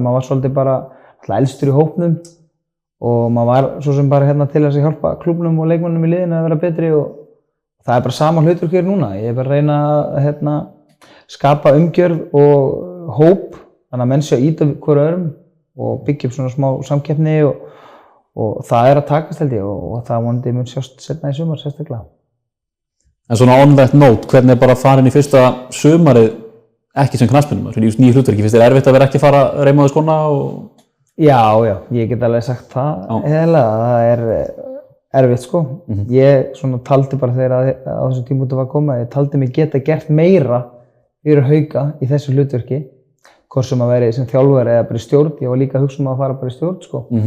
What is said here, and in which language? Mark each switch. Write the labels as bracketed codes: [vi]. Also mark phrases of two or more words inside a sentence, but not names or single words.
[is] Maður var svolítið bara alltaf elstur í hópnum og maður var svo sem bara hérna til þess að hjálpa klúbbnum og leikmönnum í liðinu að vera betri og það bara sama hlutverk hér núna. Ég bara að reyna að skapa umgjörð og hóp þannig að menn sé að ýta hverju öðrum og byggja upp svona smá samkeppni og það að takast held ég og það vonandi mun sjást seinna í sumar sérstaklega. En svona [en] on that note, [is] hvernig bara farin í fyrsta sumarið ekki sem knattspyrnumaður, í nýju hlutverki, finnst þér erfitt að vera ekki að fara að reima á skóna og... Já, ég get alveg sagt það heiðarlega, það erfitt sko. Ég svona taldi bara þegar á þessum tímapunkti var að koma, ég taldi mig geta gert meira fyrir Hauka í þessu hlutverki, hvort sem að vera sem þjálfari eða bara í stjórn, ég var líka að hugsa að fara bara í stjórn sko.